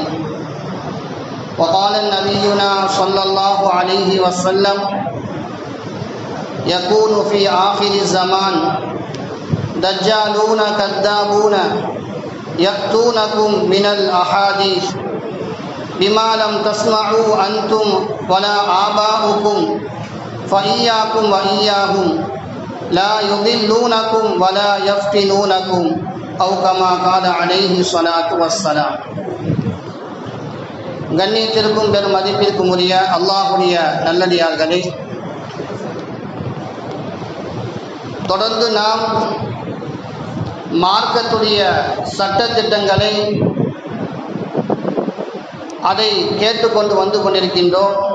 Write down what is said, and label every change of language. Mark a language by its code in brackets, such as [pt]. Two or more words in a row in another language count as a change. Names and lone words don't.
[ar] وقال نبينا صلى الله عليه وسلم: يكون في آخر الزمان دجالون كذابون يأتونكم من الأحاديث بما لم تسمعوا أنتم ولا آباؤكم فإياكم وإياهم لا يضلونكم ولا يفتنونكم أو كما قال عليه الصلاة والسلام. [ta] கண்ணியத்திற்கும் பெரும் மதிப்பிற்கும் உரிய அல்லாஹுடைய நல்லடியார்களே, தொடர்ந்து நாம் மார்க்கத்துடைய சட்டத்திட்டங்களை அதை கேட்டுக்கொண்டு வந்து கொண்டிருக்கின்றோம்.